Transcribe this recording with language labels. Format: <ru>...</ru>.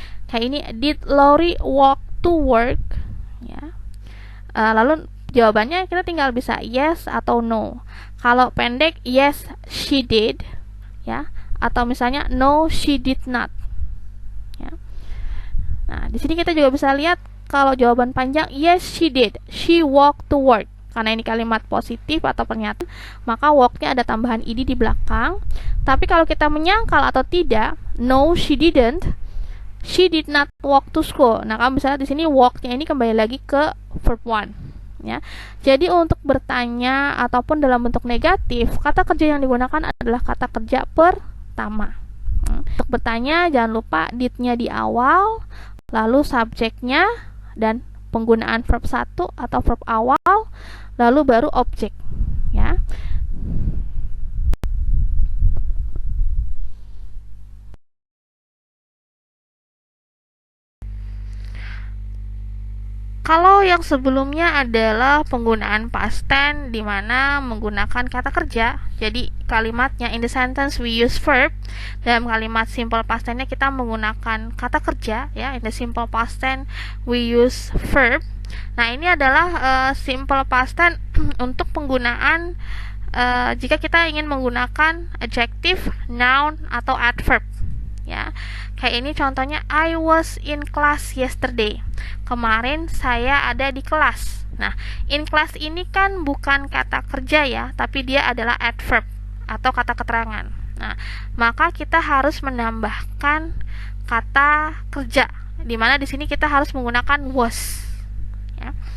<id>Kayak ini,</id> <en>did Lori walk to work, ya.</en> <id>Lalu jawabannya kita tinggal bisa yes atau no. Kalau pendek,</id> <en>yes she did, ya,</en> <id>atau misalnya</id> <en>no she did not, ya.</en> <id>Nah, di sini kita juga bisa lihat kalau jawaban panjang,</id> <en>yes she did, she walked to work.</en> <id>Karena ini kalimat positif atau pernyataan, maka walk-nya ada tambahan ed di belakang. Tapi kalau kita menyangkal atau tidak,</id> <en>no she didn't, she did not walk to school.</en> <id>Nah, kamu bisa lihat di sini walk-nya ini kembali lagi ke verb 1, ya. Jadi untuk bertanya ataupun dalam bentuk negatif, kata kerja yang digunakan adalah kata kerja pertama. Untuk bertanya jangan lupa did-nya di awal, lalu subjeknya dan penggunaan verb 1 atau verb awal, lalu baru objek, ya. Kalau yang sebelumnya adalah penggunaan past tense di mana menggunakan kata kerja. Jadi kalimatnya</id> <en>in the sentence we use verb.</en> <id>Dalam kalimat simple past tense-nya kita menggunakan kata kerja, ya.</id> <en>In the simple past tense we use verb.</en> <id>Nah, ini adalah simple past tense untuk penggunaan jika kita ingin menggunakan adjective, noun atau adverb, ya. Kayak ini contohnya,</id> <en>I was in class yesterday.</en> <id>Kemarin saya ada di kelas. Nah, in class ini kan bukan kata kerja, ya, tapi dia adalah adverb atau kata keterangan. Nah, maka kita harus menambahkan kata kerja, di mana di sini kita harus menggunakan was, ya.</id>